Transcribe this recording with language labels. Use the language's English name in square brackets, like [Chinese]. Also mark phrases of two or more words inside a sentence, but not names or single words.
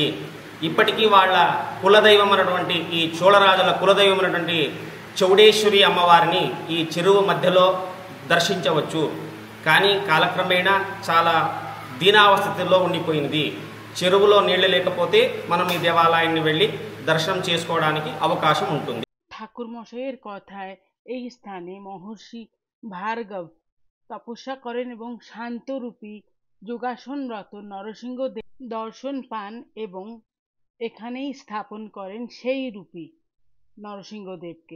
[Telugu] ఇప్పటికీ వాళ్ళ కులదైవం అన్నటువంటి ఈ చోళరాజుల కులదైవం అన్నటువంటి చౌడేశ్వరి అమ్మవారిని ఈ చెరువు మధ్యలో దర్శించవచ్చు. కానీ కాలక్రమేణా చాలా దీనావస్థితిలో ఉండిపోయినది. చెరువులో నీళ్లు లేకపోతే మనం ఈ దేవాలయాన్ని వెళ్ళి దర్శనం చేసుకోవడానికి అవకాశం ఉంటుంది. [Bangla] ঠাকুর মশাইয়ের কথায় এই স্থানে মহর্ষি ভার্গব তপস্যা করেন এবং শান্তরূপী যোগাসনরত নরসিংহ দেব দর্শন পান এবং এখানেই স্থাপন করেন সেই রূপী নরসিংহদেবকে।